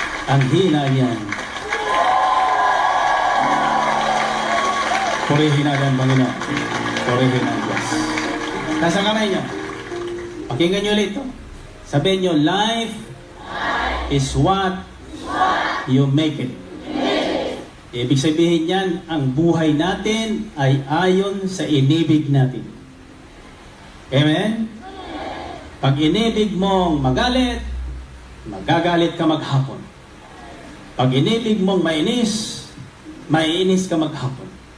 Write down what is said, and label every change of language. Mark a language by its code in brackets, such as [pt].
[tl] Ang hina niyan. Purihin natin, Panginoon. Purihin ang Diyos. Nasa kamay niyo. Pakinggan niyo ulit ito. Sabihin niyo, [en] life is what you make it. [tl] Ibig sabihin niyan, ang buhay natin ay ayon sa inibig natin. Amen? Pag inibig mong magalit, magagalit ka maghapon. Pag inibig mong mainis, maiinis ka maghapon.